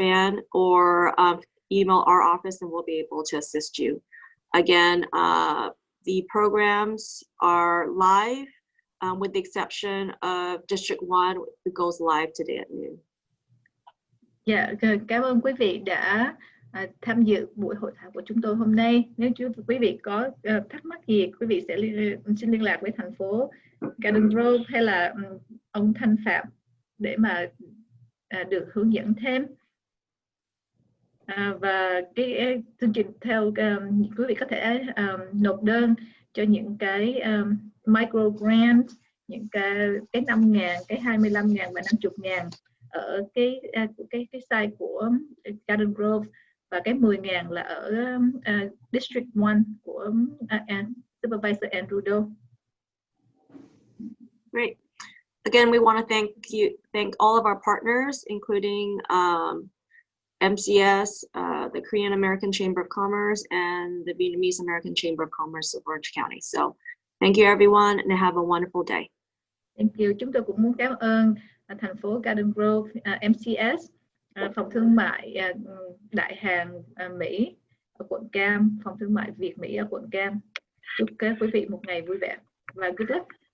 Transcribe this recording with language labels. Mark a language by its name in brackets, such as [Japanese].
[English] Fan, or email our office and we'll be able to assist you. Again, the programs are live with the exception of District 1, it goes live today at noon. [Vietnamese] Dạ, cảm ơn quý vị đã tham dự buổi hội thảo của chúng tôi hôm nay. Nếu quý vị có thắc mắc gì, quý vị sẽ xin liên lạc với thành phố Garden Grove hay là ông Thanh Phạm để mà được hướng dẫn thêm. Và cái chương trình theo quý vị có thể nộp đơn cho những cái micro grant, những cái 5.000, cái 25.000 và 50.000 ở cái site của Garden Grove, và cái 10.000 là ở District 1 của Supervisor Andrew Doe. [English] Great. Again, we want to thank all of our partners, including MCS, the Korean American Chamber of Commerce, and the Vietnamese American Chamber of Commerce of Orange County. So thank you everyone and have a wonderful day. Thank you. [Vietnamese] Chúng tôi cũng muốn cảm ơn thành phố Garden Grove, MCS, phòng thương mại Đại Hàn Mỹ ở quận Cam, phòng thương mại Việt Mỹ ở quận Cam. Chúc các quý vị một ngày vui vẻ và [English] good luck.